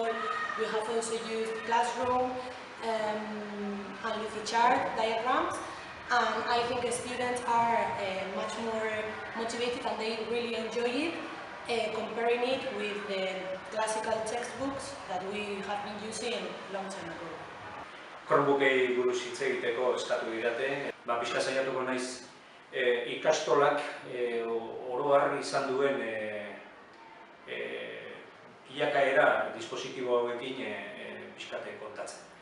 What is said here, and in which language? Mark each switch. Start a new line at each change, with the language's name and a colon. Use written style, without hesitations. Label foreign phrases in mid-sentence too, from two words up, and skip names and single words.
English: We have also used Classroom and Lucidchart diagrams. And I think the students are much more motivated and they really enjoy it, comparing it with the classical textbooks that we have been using a long time ago.
Basque: Chromebookei buruz hitz egiteko eskatu didate. Pixka saiatuko naiz ikastolak oro har izan duen bilakaera dispositibo hauekin pixkate kontatzen.